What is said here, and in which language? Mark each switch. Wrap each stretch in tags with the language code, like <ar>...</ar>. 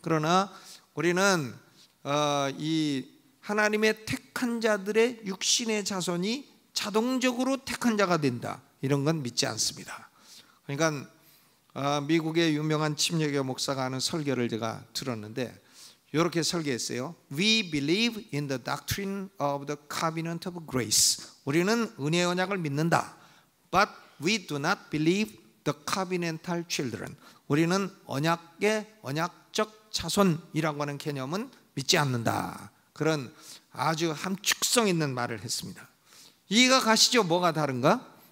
<ko>그러나 우리는 이 하나님의 택한 자들의 육신의 자손이 자동적으로 택한 자가 된다, 이런 건 믿지 않습니다. 그러니까 미국의 유명한 침례교 목사가 하는 설교를 제가 들었는데, 이렇게 설계했어요.</ko> <en>We believe in the doctrine of the covenant of grace.</en> <ko>우리는 은혜의 언약을 믿는다.</ko> <en>But we do not believe the covenantal children.</en> <ko>우리는 언약적 자손이라고 하는 개념은 믿지 않는다. 그런 아주 함축성 있는 말을 했습니다. 이해가 가시죠? 뭐가 다른가?</ko>